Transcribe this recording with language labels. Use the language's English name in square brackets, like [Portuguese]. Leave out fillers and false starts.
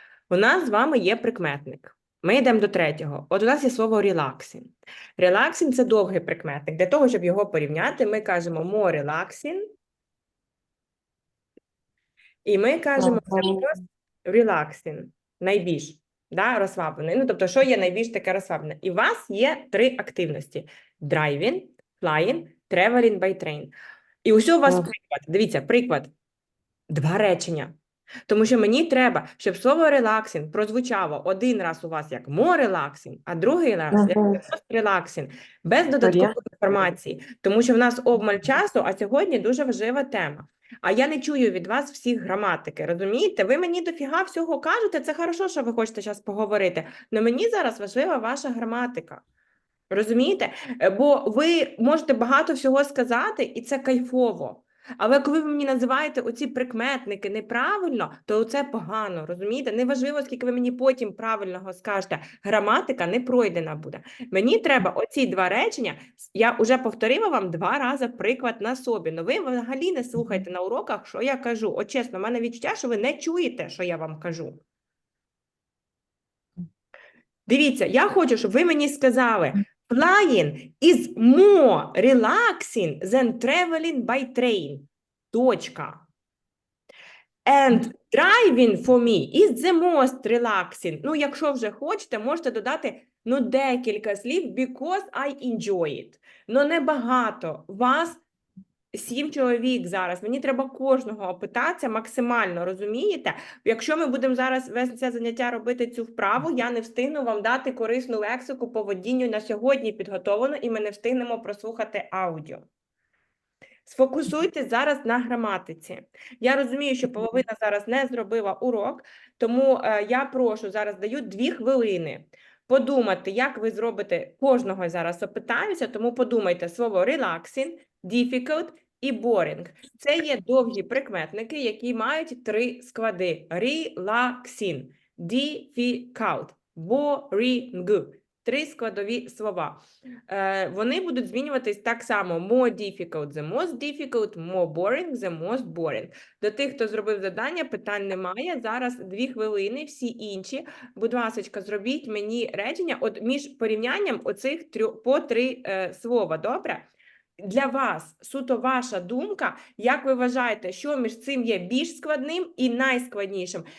[Ukrainian] У нас з вами є прикметник. Ми йдемо до третього. От у нас є слово relaxing. Relaxing – це довгий прикметник. Для того, щоб його порівняти, ми кажемо more relaxing. І ми кажемо relaxing. Найбільш, да, розслаблений. Ну, тобто, що є найбільш таке розслаблене? І у вас є три активності. [English] Driving, flying, traveling by train. [Ukrainian] І ось у вас приклад. Дивіться, приклад. Два речення. Тому що мені треба, щоб слово relaxing прозвучало один раз у вас як more relaxing, а другий раз як just relaxing, без додаткової інформації. Тому що в нас обмаль часу, а сьогодні дуже важлива тема. А я не чую від вас всіх граматики, розумієте? Ви мені дофіга всього кажете, це хорошо, що ви хочете зараз поговорити, але мені зараз важлива ваша граматика. Розумієте? Бо ви можете багато всього сказати, і це кайфово. Але коли ви мені називаєте оці прикметники неправильно, то це погано, розумієте? Неважливо, скільки ви мені потім правильного скажете, граматика не пройдена буде. Мені треба оці два речення, я вже повторила вам 2 рази приклад на собі, але ви взагалі не слухайте на уроках, що я кажу. От чесно, в мене відчуття, що ви не чуєте, що я вам кажу. Дивіться, я хочу, щоб ви мені сказали, [English] flying is more relaxing than traveling by train. [Ukrainian] Точка. [English] And driving for me is the most relaxing. [Ukrainian] Ну, якщо вже хочете, можете додати, ну, декілька слів, [English] because I enjoy it. [Ukrainian] Ну, небагато. Вас 7 чоловік зараз. Мені треба кожного опитатися максимально, розумієте? Якщо ми будемо зараз весь це заняття робити цю вправу, я не встигну вам дати корисну лексику по водінню на сьогодні підготовлено, і ми не встигнемо прослухати аудіо. Сфокусуйтесь зараз на граматиці. Я розумію, що половина зараз не зробила урок, тому я прошу, зараз даю 2 хвилини подумати, як ви зробите, кожного зараз опитаюся, тому подумайте слово relaxing, difficult і boring. Це є довгі прикметники, які мають 3 склади. Relaxing, difficult, boring. 3 складові слова. Вони будуть змінюватись так само. [English] More difficult, the most difficult, more boring, the most boring. [Ukrainian] До тих, хто зробив завдання, питань немає. Зараз 2 хвилини, всі інші. Будь ласка, зробіть мені речення от між порівнянням оцих по 3 слова, добре? Для вас, суто ваша думка, як ви вважаєте, що між цим є більш складним і найскладнішим?